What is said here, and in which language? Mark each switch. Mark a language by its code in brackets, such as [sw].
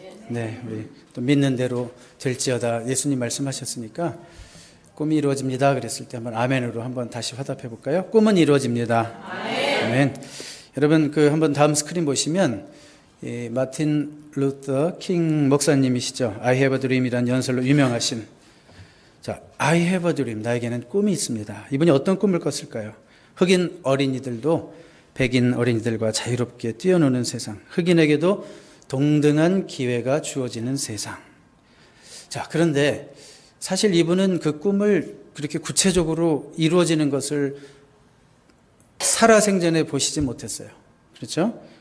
[ko] 네, 우리 또 믿는 대로 될지어다. 예수님 말씀하셨으니까 꿈이 이루어집니다. 그랬을 때 한번 아멘으로 한번 다시 화답해 볼까요? 꿈은 이루어집니다. 아멘. 여러분 한번 다음 스크린 보시면 마틴 루터 킹 목사님이시죠. [en] I have a dream이라는 [ko] 연설로 유명하신 [en] I have a dream. [ko] 나에게는 꿈이 있습니다. 이분이 어떤 꿈을 꿨을까요? 흑인 어린이들도 백인 어린이들과 자유롭게 뛰어노는 세상, 흑인에게도 동등한 기회가 주어지는 세상. 그런데 사실 이분은 그 꿈을 그렇게 구체적으로 이루어지는 것을 살아생전에 보시지 못했어요. 그렇죠?